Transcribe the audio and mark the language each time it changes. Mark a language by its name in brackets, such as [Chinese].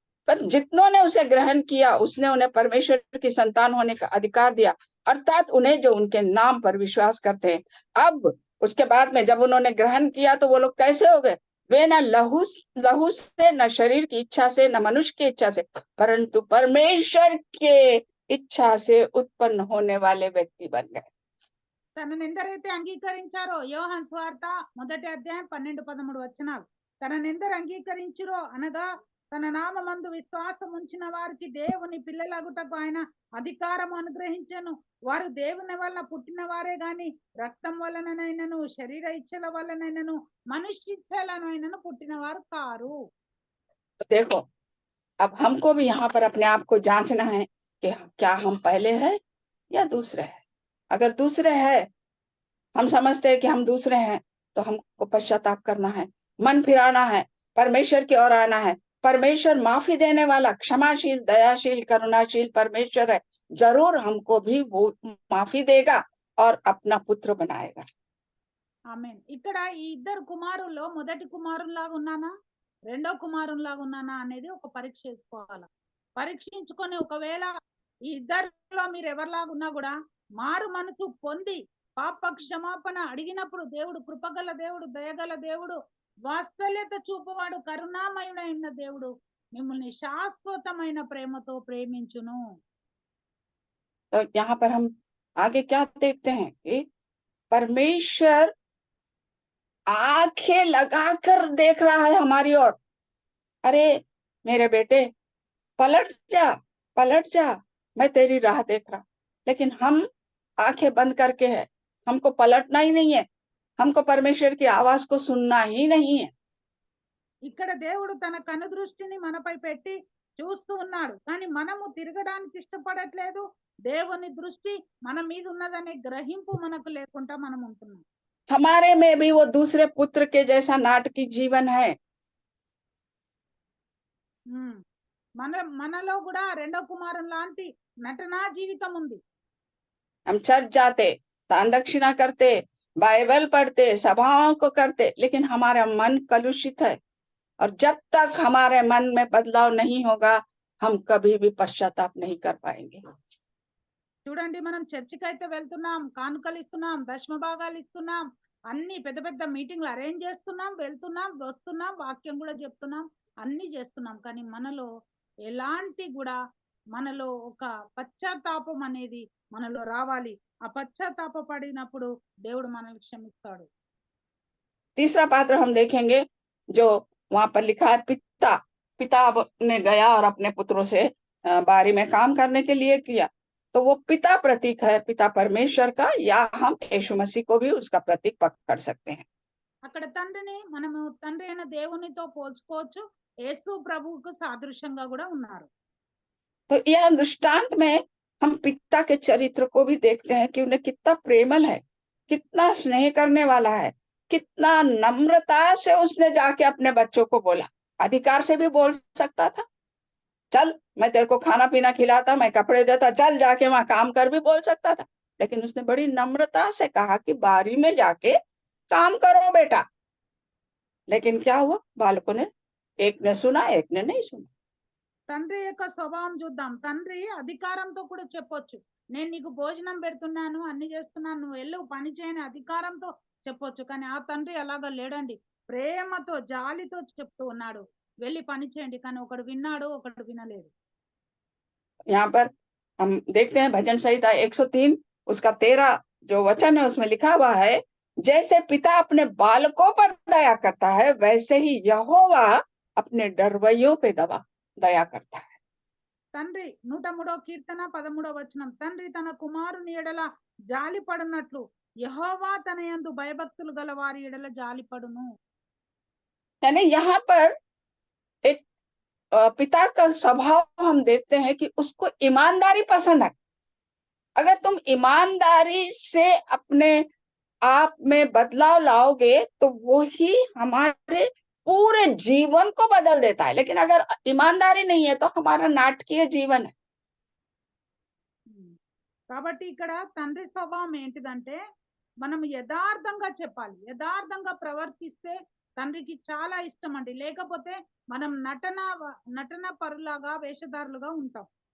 [Hindi] पर जितनों ने उसे ग्रहण किया, उसने उन्हें परमेश्वर की संतान होने का अधिकार दिया, अर्थात उन्हें जो उनके नाम पर विश्वास करते हैं। अब उसके बाद में जब उन्होंने ग्रहण किया तो वो लोग कैसे हो गए? वे न लहू से, न शरीर की इच्छा से, न मनुष्य की इच्छा से, परंतु परमेश्वर के इच्छा से उत्पन्न होने वाले व्यक्ति बन गए। [Telugu] తనను ఎందరైతే అంగీకరించారో, యోహాను సువార్త 1వ అధ్యాయం 12-13 వచనాలు. తనను ఎందరు అంగీకరించిరో అనగా తన నామమందు విశ్వాసం ఉంచిన వారికి దేవుని పిల్లలగుటకు ఆయన అధికారం అనుగ్రహించెను. వారు దేవుని వలన పుట్టిన వారే గాని రక్తం వలననైనను, శరీర ఇచ్చల వలనైనను, మనుష్య ఇచ్చలనైనను పుట్టిన వారు కారు. [Hindi] देखो, अब हमको भी यहाँ पर अपने आप को जांचना है कि क्या हम पहले हैं या दूसरे हैं। अगर दूसरे हैं, हम समझते हैं कि हम दूसरे हैं, तो हमको पश्चाताप करना है, मन फिराना है, परमेश्वर की ओर आना है, परमेश्वर माफी देने वाला, क्षमाशील, दयाशील, करुणाशील परमेश्वर है। जरूर हमको भी वो माफी देगा और अपना पुत्र बनाएगा। [Telugu] ఆమేన్. ఇక్కడ ఈ ఇద్దరు కుమారుల్లో మొదటి కుమారునిలాగా ఉన్నానా రెండో కుమారునిలాగా ఉన్నానా అనేది ఒక పరీక్ష చేసుకోవాలి. పరీక్షించుకొని ఒకవేళ ఈ ఇద్దరిలో మీరు ఎవరిలాగా ఉన్నా కూడా మారు మనసు పొంది పాప క్షమాపణ అడిగినప్పుడు దేవుడు కృపగల దేవుడు, దయగల దేవుడు, వాత్సల్యత చూపువాడు, కరుణామయుడైన దేవుడు మిమ్మల్ని శాశ్వతమైన ప్రేమతో ప్రేమించును. [Hindi] तो यहाँ पर हम आगे क्या देखते हैं कि परमेश्वर आंखें लगाकर देख रहा है हमारी ओर। अरे मेरे बेटे, पलट जा, मैं तेरी राह देख रहा। लेकिन हम आंखें बंद करके है, हमको पलटना ही नहीं है, हमको परमेश्वर की आवाज को सुनना ही नहीं है। [Telugu] ఇక్కడ దేవుడు తన కనుదృష్టిని మనపై పెట్టి చూస్తూ ఉన్నాడు, కానీ మనము తిరగడానికి ఇష్టపడట్లేదు. దేవుని దృష్టి మన మీద ఉన్నదనే గ్రహింపు మనకు లేకుండా మనం ఉంటున్నాం. [Hindi] हमारे में भी वो दूसरे पुत्र के जैसा नाटकी जीवन है। [Telugu] మనలో కూడా రెండో కుమారుని లాంటి నటనా జీవితం ఉంది. [Hindi] हम चर्च जाते, दान दक्षिणा करते, बाइबल पढ़ते, सभाओं को करते, लेकिन हमारा मन कलुषित है। और जब तक हमारे मन में बदलाव नहीं होगा, हम कभी भी पश्चाताप नहीं कर पाएंगे। [Telugu] చూడండి, మనం చర్చికి అయితే వెళ్తున్నాం, కానుకలు ఇస్తున్నాం, దశమ భాగాలు ఇస్తున్నాం, అన్ని పెద్ద పెద్ద మీటింగ్లు అరేంజ్ చేస్తున్నాం, వెళ్తున్నాం, వస్తున్నాం, వాక్యం కూడా చెప్తున్నాం, అన్ని చేస్తున్నాం. కానీ మనలో ఎలాంటి కూడా మనలో ఒక పశ్చాత్తాపం అనేది మనలో రావాలి. ఆ పశ్చాత్తాప పడినప్పుడు దేవుడు మనల్ని క్షమిస్తాడు. [Hindi] तीसरा पात्र हम देखेंगे जो वहां पर लिखा है, पिता ने गया और अपने पुत्रों से बारी में काम करने के लिए किया। तो वो पिता प्रतीक है, पिता परमेश्वर का, या हम यीशु मसीह को भी उसका प्रतीक पकड़ सकते हैं। [Telugu] అక్కడ తండ్రిని మనము తండ్రి అయిన దేవునితో పోల్చుకోవచ్చు, యేసు ప్రభువుకు సాదృశ్యంగా కూడా ఉన్నారు. [Hindi] तो यह दृष्टांत में हम पिता के चरित्र को भी देखते हैं कि उन्हें कितना प्रेमल है, कितना स्नेह करने वाला है, कितना नम्रता से उसने जाके अपने बच्चों को बोला। अधिकार से भी बोल सकता था, चल मैं तेरे को खाना पीना खिलाता, मैं कपड़े देता, चल जाके वहां काम कर भी बोल सकता था। लेकिन उसने बड़ी नम्रता से कहा कि बारी में जाके काम करो बेटा। लेकिन क्या हुआ, बालकों ने, एक ने सुना, एक ने नहीं सुना। [Telugu] తండ్రి యొక్క స్వభావం చూద్దాం. తండ్రి అధికారంతో కూడా చెప్పొచ్చు, నేను నీకు భోజనం పెడుతున్నాను, అన్ని చేస్తున్నాను, నువ్వు వెళ్ళు పని చేయని అధికారంతో చెప్పొచ్చు. కానీ ఆ తండ్రి అలాగా లేడండి, ప్రేమతో జాలితో చెప్తూ ఉన్నాడు, వెళ్ళి పని చేయండి. కానీ ఒకడు విన్నాడు, ఒకడు వినలేదు. [Hindi] यहाँ पर हम देखते हैं भजन संहिता 103 उसका 13 जो वचन है उसमें लिखा हुआ है, जैसे पिता अपने बालकों पर दया करता है, वैसे ही यहोवा अपने डरवैयों पे दया करता है। [Telugu] తండ్రి 103వ కీర్తన 13వ వచనం, తండ్రి తన కుమారుని ఎడల జాలి పడినట్లు యెహోవా తన యందు భయభక్తులు గల వారి ఎడల జాలి పడును. [Hindi] यानी यहाँ पर एक पिता का स्वभाव हम देखते हैं कि उसको ईमानदारी पसंद है। अगर तुम ईमानदारी से अपने आप में बदलाव लाओगे तो वो ही हमारे पूरे जीवन को बदल देता है। लेकिन अगर ईमानदारी नहीं है तो हमारा नाटकीय जीवन है। [Telugu] కాబట్టి ఇక్కడ తండ్రి స్వభావం ఏంటిదంటే మనం యథార్థంగా చెప్పాలి, యథార్థంగా ప్రవర్తిస్తే తండ్రికి చాలా ఇష్టం అండి. లేకపోతే మనం నటన పరులాగా వేషధారులుగా ఉంటాం.